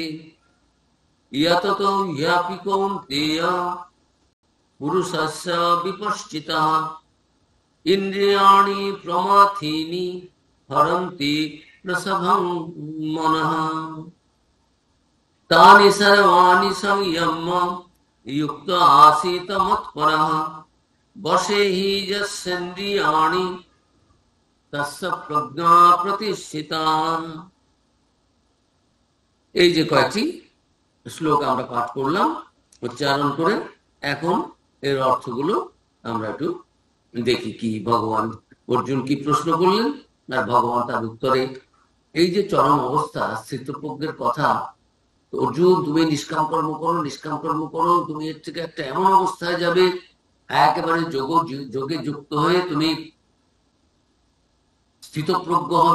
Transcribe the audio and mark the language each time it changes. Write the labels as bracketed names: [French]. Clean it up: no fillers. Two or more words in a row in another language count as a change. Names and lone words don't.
[Sanskrit] यततो ह्यापि कौन्तेय पुरुषस्य विपश्चितः इन्द्रियाणि प्रमाथीनि हरन्ति प्रसभं मनः। तानि सर्वाणि संयम्य युक्त आसीत मत्परः वशे हि यस्येन्द्रियाणि तस्य प्रज्ञा प्रतिष्ठिता। [Bangla] এই যে কয়েকটি শ্লোক আমরা পাঠ করলাম উচ্চারণ করে, এখন এর অর্থগুলো আমরা একটু দেখি কি ভগবান অর্জুন কি প্রশ্ন করলেন আর ভগবান তার উত্তরে। এই যে চরম অবস্থা স্থিতপ্রজ্ঞের কথা, অর্জুন তুমি নিষ্কাম কর্ম করো, নিষ্কাম কর্ম করো, তুমি এর থেকে একটা এমন অবস্থায় যাবে একেবারে যোগে যুক্ত হয়ে তুমি স্থিতপ্রজ্ঞ হবে।